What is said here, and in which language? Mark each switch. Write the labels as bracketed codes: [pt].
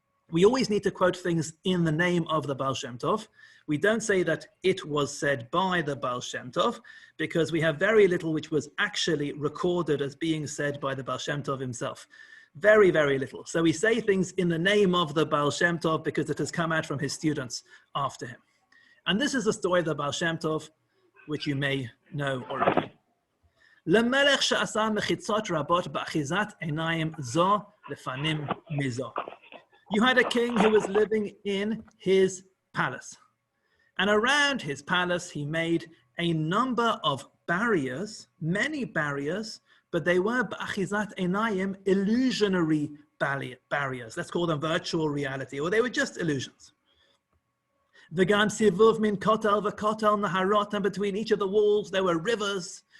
[en] We always need to quote things in the name of the Baal Shem Tov. We don't say that it was said by the Baal Shem Tov, because we have very little which was actually recorded as being said by the Baal Shem Tov himself. Very, very little. So we say things in the name of the Baal Shem Tov because it has come out from his students after him. And this is the story of the Baal Shem Tov, which you may know already. [he] למלך שעשה מחיצות רבות באחיזת עיניים זו לפנים מזו. [en] You had a king who was living in his palace. And around his palace, he made a number of barriers, many barriers, but they were b'achizat einayim, illusionary barriers. Let's call them virtual reality, or they were just illusions. [he] V'gam sivuv min kotel v'kotel naharot, [en] and between each of the walls there were rivers.